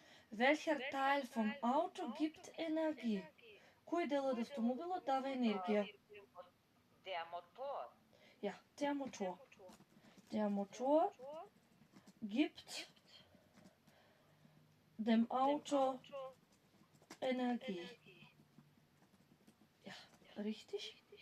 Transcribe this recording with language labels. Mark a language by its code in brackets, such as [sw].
[de] Welcher Teil vom Auto gibt Energie? [mk] Кој дел од автомобилот дава енергија? [de] der Motor. Ja, der Motor. Der Motor gibt dem Auto Energie. Ja, richtig.